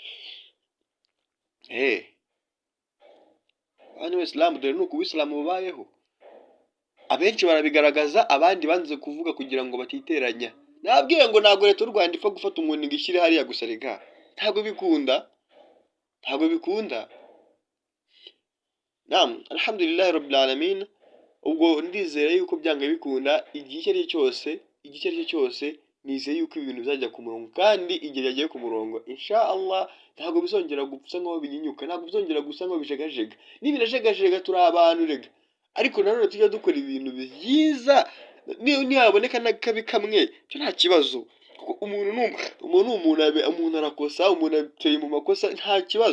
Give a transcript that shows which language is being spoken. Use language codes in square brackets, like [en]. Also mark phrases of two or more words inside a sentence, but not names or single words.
[rw] Abantu b'Isilamu dore nuko Ubisilamu bubayeho, abenshi barabigaragaza, abandi banze kuvuga kugira ngo batiteranya. Nabwiye ngo ntabwo leta y'u Rwanda ipfa gufata umuntu ngo ishyire hariya gusa, rega ntabwo bikunda. [ar] الحمد لله رب العالمين. [rw] Ubwo ndizera yuko byanga bikunda, igihe icyo ari cyo cyose nizeye yuko ibintu bizajya ku murongo, kandi igihe yagiye ku murongo inshallah ntabwo bizongera gusa nk'aho binyinyuka, ntabwo bizongera gusa nk'aho bijegajega. Nibirajegajega turi abantu rega, ariko nanone tujya dukora ibintu byiza, nihaboneka n'akabi kamwe cyo nta kibazo, kuko umuntu arakosa, umuntu ateye mu makosa, nta kibazo.